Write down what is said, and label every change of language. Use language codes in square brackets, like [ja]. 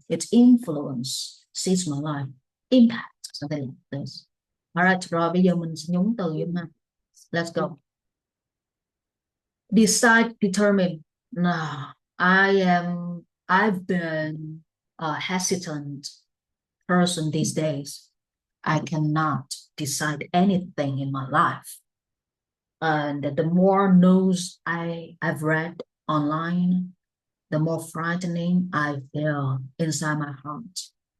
[en] It's influence sees my life. Impact, something like this. [vi] All right, rồi bây giờ mình sẽ nhúng từ vô ha. [en] Let's go. Decide, determine. No, I've been a hesitant person these days. I cannot decide anything in my life. And the more news I've read online, the more frightening I feel inside my heart.